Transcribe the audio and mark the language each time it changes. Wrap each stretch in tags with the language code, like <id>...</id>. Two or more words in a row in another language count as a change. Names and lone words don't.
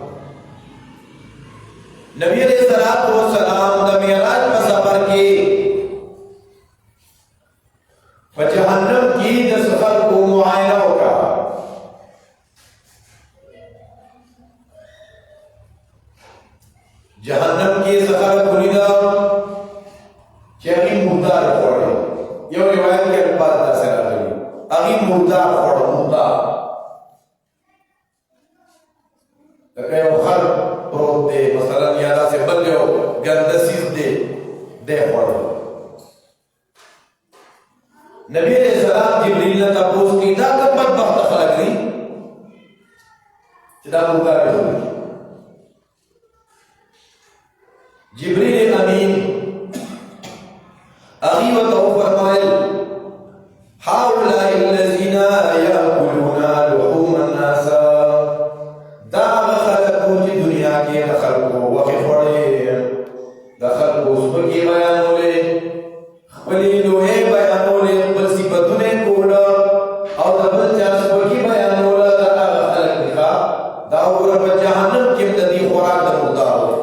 <ps>نبی علیہ الصلوۃ والسلام د معراج په سفر کې په جهنم کې د سفر کو معاینه وکړه جهنم کې سفر کولیدا چې هغه مردار خوړل یو روایت کې الفاظ داسې راغلي هغه مردار خوړل مردار لکه یو خر پروت دی مثلا یا داسې بل یو ګنده سیز دی خوړل نبی علیہ السلام جبریل نے تپوس کی دا کوم بدبخت خلک دي چې دا مردار دي جبريل امين اغي وتو فرمایل</ps> <ar>هؤلاء الذين ياكلون لحوم الناس</ar> <ps>دا خلقو چې دنیا کې خلقو وخت وړي دا خلقو سپکی بیانولې خپلې لوهې بیانولې خپل صفاتونه کول او د بل چا سپکی بیانول دا خلق دي دا ور په جهنم کې د دې خوراک د مردار</ps>